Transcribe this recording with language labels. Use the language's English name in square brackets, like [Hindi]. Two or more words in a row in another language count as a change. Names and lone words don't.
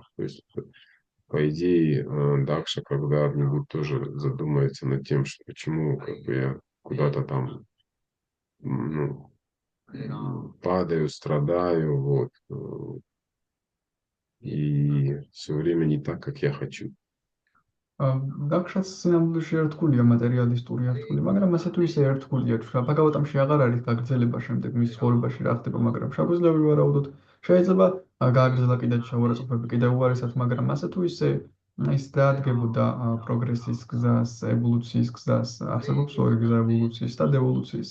[Russian] То есть, по идее, Дакша когда-нибудь тоже задумается над тем, что почему как бы я куда-то там, ну, падаю, страдаю, вот, и все время не так, как я хочу. [Georgian] გაქრას სინამდვილეში ერთგულია, მატერიალისტური ერთგული, მაგრამ ასე თუ ისე ერთგულია. ბაგავატამში აღარ არის გაგრძელება შემდეგ მის ცხოვრებაში რა ხდება, მაგრამ შეგვიძლია ვივარაუდოთ. შეიძლება გააგრძელა კიდეც შეურაცხყოფები კიდევ უარესად, მაგრამ ასე თუ ისე ის დაადგებოდა პროგრესის გზას, ევოლუციის გზას, არსებობს ორი გზა ევოლუციის და დევოლუციის.